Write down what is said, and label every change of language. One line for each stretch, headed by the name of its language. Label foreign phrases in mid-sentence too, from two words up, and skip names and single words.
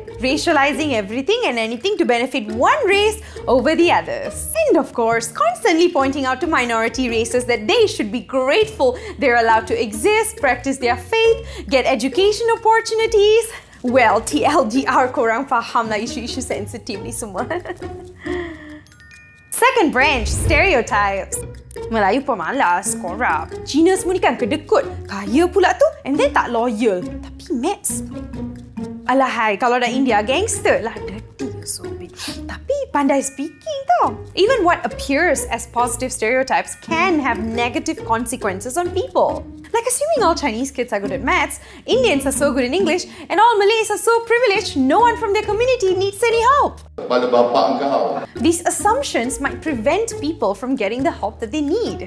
English: Racializing everything and anything to benefit one race over the others. And of course, constantly pointing out to minority races that they should be grateful they're allowed to exist, practice their faith, get education opportunities. Well, TLDR,
Malay: korang faham lah isu-isu sensitif ni semua.
English: Second branch, stereotypes.
Malay: Melayu pemalas, korap. Cina semua ni kan kedekut, kaya pula tu,
English: and then
Malay: tak loyal. Tapi maths, alahai, kalau dah India, gangster lah,
English: dirty so big.
Malay: Tapi pandai speaking tau.
English: Even what appears as positive stereotypes can have negative consequences on people. Like assuming all Chinese kids are good at maths, Indians are so good in English, and all Malays are so privileged, no one from their community needs any help. These assumptions might prevent people from getting the help that they need.